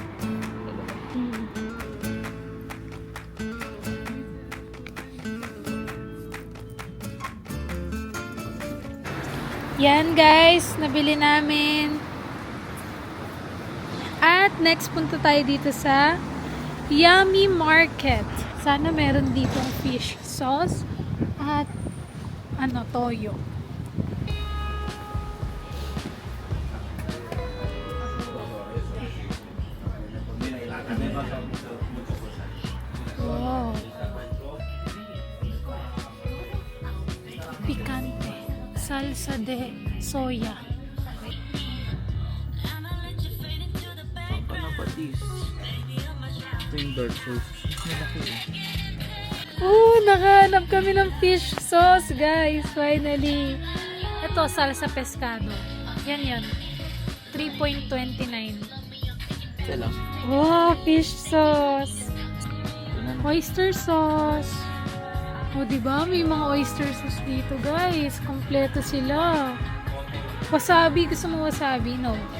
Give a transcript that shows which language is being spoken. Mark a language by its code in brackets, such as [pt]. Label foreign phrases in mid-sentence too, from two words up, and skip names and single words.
[tl] Yan guys, nabili namin. At next punta tayo dito sa Yummy Market. Sana meron ditong [en] fish sauce [tl] at toyo. Wow. Picante. [es] Salsa de soya. [tl] Ito yung dark sauce. Malaki eh. Nakahanap kami ng [en] fish sauce, [tl] guys. Finally. Ito, [es] salsa pescado. [tl] Yan. 3.29. Ito lang. [en] Wow, fish sauce. Oyster sauce. [tl] Diba? May mga [en] oyster sauce [tl] dito, guys. Kompleto sila. Wasabi. Gusto mo wasabi? No.